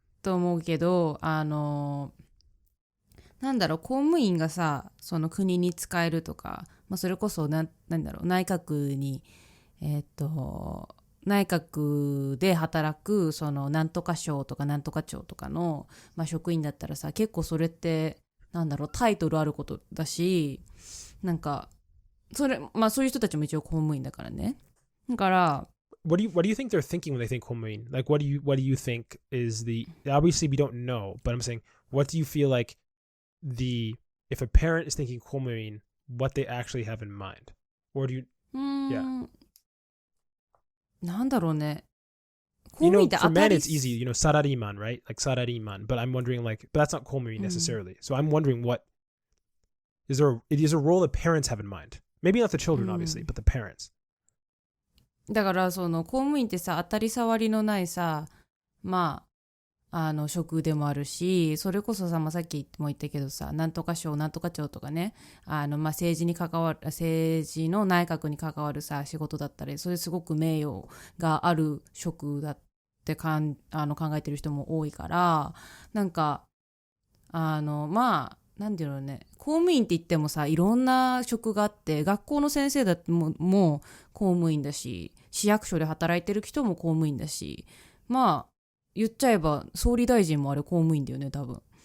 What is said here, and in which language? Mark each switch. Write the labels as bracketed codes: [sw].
[ja] と思うけど、なんだろう、公務員がさ、その国に使えるとか、それこそなんだろう、内閣に、内閣で働く、そのなんとか省とかなんとか庁とかの、職員だったらさ、結構それって、なんだろう、タイトルあることだし、そういう人たちも一応公務員だからね。だから、 [en] what do you think they're thinking when they think 公務員? Like what do you think is the, obviously we don't know, but I'm saying what do you feel like if a parent is thinking 公務員, what they actually have in mind? Or do you yeah. [ja] なんだろうね。 [en] You know, for men it's easy, you know, サラリーマン, right? Like サラリーマン, but I'm wondering like, but that's not 公務員 necessarily. So I'm wondering what is there a role that parents have in mind? Maybe not the children, obviously, but the parents. [ja] だからその公務員ってさ、当たり障りのないさ、まあ職でもあるし、それこそさ、さっきも言ったけどさ、なんとか省なんとか庁とかね、政治の内閣に関わるさ仕事だったり、それすごく名誉がある職だって考えてる人も多いから、なんかなんていうのね、公務員って言ってもさ、いろんな職があって、学校の先生だってもう公務員だし、市役所で働いてる人も公務員だし、言っちゃえば総理大臣もあれ公務員だよね、多分。